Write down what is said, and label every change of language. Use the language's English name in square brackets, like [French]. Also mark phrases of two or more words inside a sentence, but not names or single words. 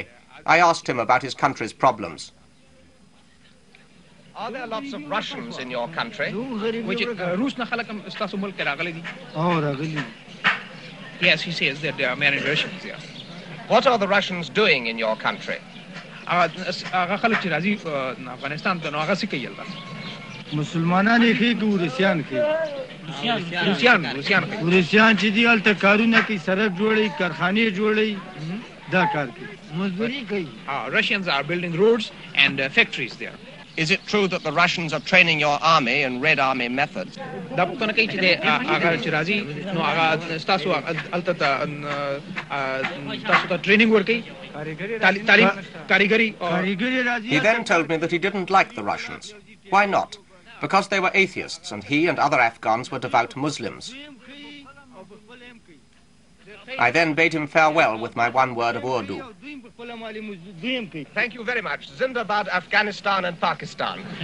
[English] I asked him about his country's problems. Are there lots of Russians in your country? Yes, he says that there are many Russians here. What are the Russians doing in your country? [Pashto] مسلمانان یې ښې که ورسیان ښې روسیان ورسیان چې دي هلته کارونه کوي سړک جوړوي کارخانې جوړوي دا کار کوي مزدوري کوي [English] Russians are building roads and factories there. Is it true that the Russians are training your army in Red Army methods? [Pashto] دا پوښتنه کوي چې هغه چې راځي نو هغه ستاسو هلته تاسو ته ټریننګ ورکوي تعلیم کاریګري کاریګري راځي [English] He then told me that he didn't like the Russians. Why not? Because they were atheists and he and other Afghans were devout Muslims. I then bade him farewell with my one word of Urdu. Thank you very much. Zindabad, Afghanistan and Pakistan.